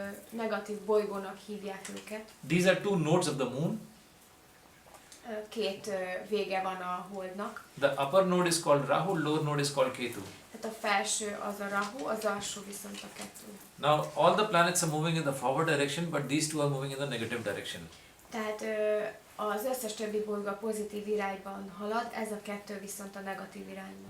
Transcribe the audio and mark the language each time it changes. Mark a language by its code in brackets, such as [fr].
[hu] negatív bolygónak hívják őket. [en] These are 2 nodes of the Moon. [hu] 2 vége van a Holdnak. [en] The upper node is called Rahu, lower node is called Ketu. [hu] Tehát a felső az a Rahu, az alsó viszont a Ketu. [en] Now all the planets are moving in the forward direction, but these 2 are moving in the negative direction. [hu] Tehát az összes többi bolygó a pozitív irányban halad, ez a 2 viszont a negatív irányban.